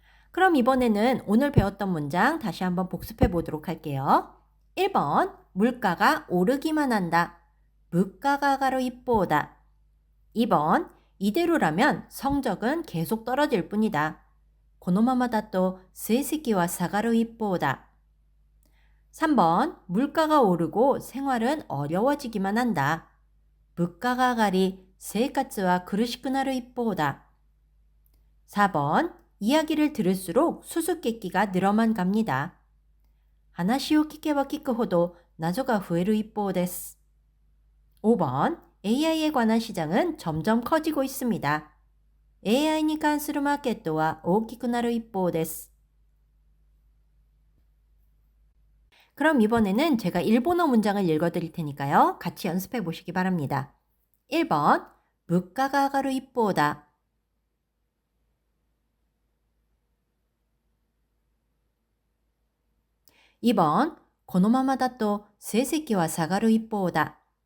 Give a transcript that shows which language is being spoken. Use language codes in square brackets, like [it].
[ko] 그럼 이번에는 오늘 배웠던 문장 다시 한번 복습해 보도록 할게요. 1번 물가가 오르기만 한다. 물가가 가로 이쁘다. 2번, 이대로라면 성적은 계속 떨어질 뿐이다. [ja] このままだと成績は下がる一方だ. [ko] 3번, 물가가 오르고 생활은 어려워지기만 한다. [ja] 物価が上がり生活は苦しくなる一方だ. [ko] 4번, 이야기를 들을수록 수수께끼가 늘어만 갑니다. [ja] 話を聞けば聞くほど謎が増える一方です. [ko] 5번, AI에 관한 시장은 점점 커지고 있습니다. [ja] AIに関するマーケットは大きくなる一方です. [ko] 그럼 이번에는 제가 일본어 문장을 읽어드릴 테니까요. 같이 연습해 보시기 바랍니다. 1번, 물가가 [ja] 上がる一方だ. 2번, このままだと成績は下がる一方だ.